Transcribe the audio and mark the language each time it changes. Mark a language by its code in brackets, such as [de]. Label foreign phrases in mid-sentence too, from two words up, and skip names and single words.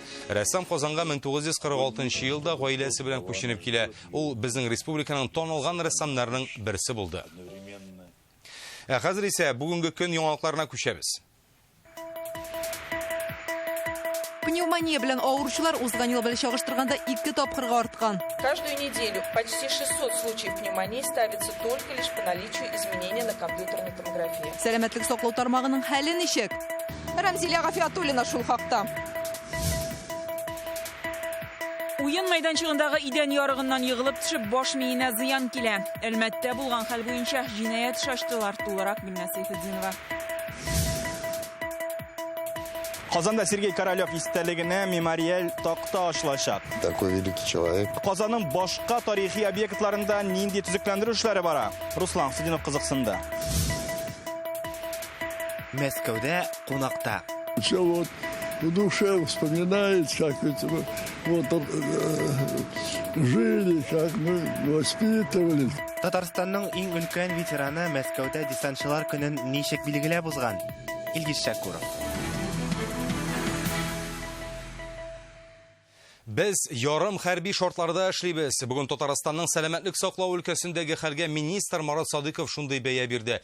[tt] Рәссам Казанга 1946 елда гаиләсе белән күченеп килә. Ул безнең республиканың танылган рәссамнарының берсе булды. Хәзер исә бүгенге көн яңалыкларына күчәбез. Пневмония белән авыручылар узган ел белән чагыштырганда 2 тапкырга арткан. [ru] Каждую неделю почти 600 случаев пневмонии ставится только лишь по наличию изменений на компьютерной томографии. [tt] Сәламәтлек саклау тармагының хәле ничек? Рәмзилә Гафиятуллина шул хакта. Уен майданчыгындагы идән ярыгыннан егылып төшеп баш миенә зыян килә. Әлмәттә булган хәл буенча җинаять шаштылар тулырак Гөлназ Сейфетдинова. Казанда Сергей Королёв истәлегенә мемориаль такта ачылачак. [ru] Такой великий человек. [tt] Казанның башка тарихи объектларында нинди төзекләндерү эшләре бара? Руслан Сидинов кызыксынды. Мәскәүдә кунакта. [ru] Все вот в душе вспоминает, как вот жили, как мы воспитывались. [tt] Татарстанның иң өлкән ветераны Мәскәүдә десантчылар көнен ничек билгеләп узган? Илгиз Шакуров. Без ярым хәрби шартларда эшлибез. Бүген Татарстанның сәламәтлек саклау өлкәсендәге хәлгә министр Марат Садыков шундый бәя бирде.